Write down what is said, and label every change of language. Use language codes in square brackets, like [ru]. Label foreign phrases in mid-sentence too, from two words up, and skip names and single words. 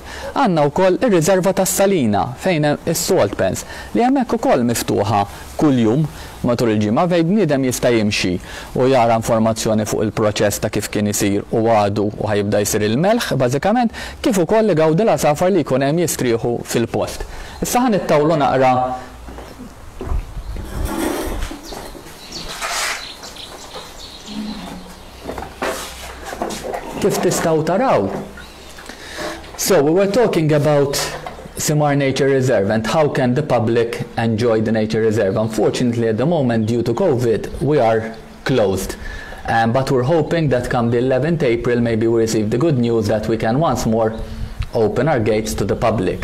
[mt] Għandna wkoll ir-riserva tas-Salina fejn hemm is-Salt Pens li hemmhekk ukoll miftuħa kuljum matul il-ġimgħa fejn bniedem jista' jimxi u jara informazzjoni fuq il-proċess ta' kif kien isir u għadu u ħajibda jsir il-melħ, bażikament kif ukoll li gawdi l-għasafar li jkun hemm jistrieħu fil-post. Issa ħanittawlu naqra kif tistgħu taraw. [en] So we were talking about Simar Nature Reserve and how can the public enjoy the nature reserve. Unfortunately, at the moment, due to COVID, we are closed. But we're hoping that come the 11th April, maybe we receive the good news that we can once more open our gates to the public.